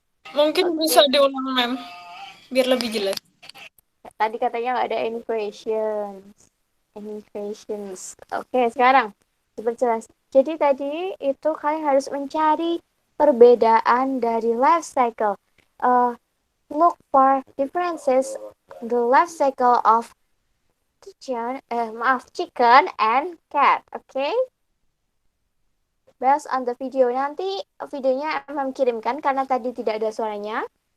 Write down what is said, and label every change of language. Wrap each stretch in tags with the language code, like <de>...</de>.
<id>Mungkin bisa diulang, Mem, biar lebih jelas. Tadi katanya nggak ada</id> <en>any questions. Any questions.</en> <id>Oke, sekarang diperjelas. Jadi tadi itu kalian harus mencari perbedaan dari life cycle.</id> <en>Look for differences in the life cycle of chicken and cat. Okay? Based on the video.</en> <id>Nanti videonya MM kirimkan karena tadi tidak ada suaranya.</id>